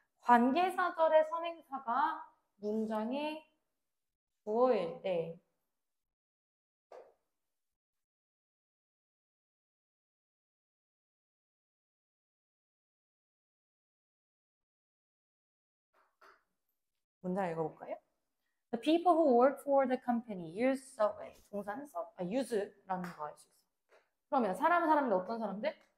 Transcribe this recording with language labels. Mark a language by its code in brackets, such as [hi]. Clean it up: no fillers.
[ko] 관계사절의 선행사가 문장의 주어일 때 문장 읽어볼까요? [en] The people who work for the company use subway. [ko] 동사는 use라는 거 알 수 있어. 그러면 사람인데 어떤 사람들?